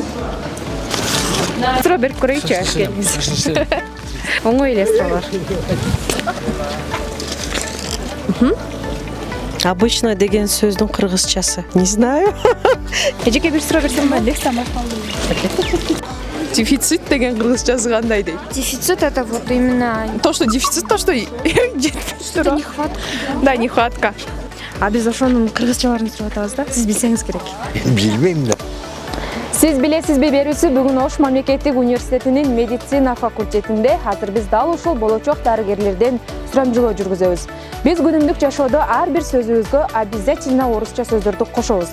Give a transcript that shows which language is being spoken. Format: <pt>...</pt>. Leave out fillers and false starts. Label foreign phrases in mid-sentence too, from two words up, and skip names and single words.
<ky>Суроо берип көрөйүчү. Оңой эле суроолор. Обычно деген сөздүн кыргызчасы.</ky> <ru>Не знаю.</ru> <ky>Эжеке бир суроо берсем болобу? Дефицит деген кыргызчасы кандай дейт?</ky> <ru>Дефицит это вот именно... То, что дефицит, то, что Что-то нехватка. Да, нехватка.</ru> <ky>А биз ошонун кыргызчаларын сурап атабыз да. Сиз билсеңиз керек. Билбейм да. Сиз билесизби берүүсү бүгүн Ош мамлекеттик университетинин медицина факультетинде азыр биз дал ушул болочок дарыгерлерден сурамжылоо жүргүзөбүз. Биз күнүмдүк жашоодо ар бир сөзүбүзгө обязательно орусча сөздөрдү кошобуз.</ky>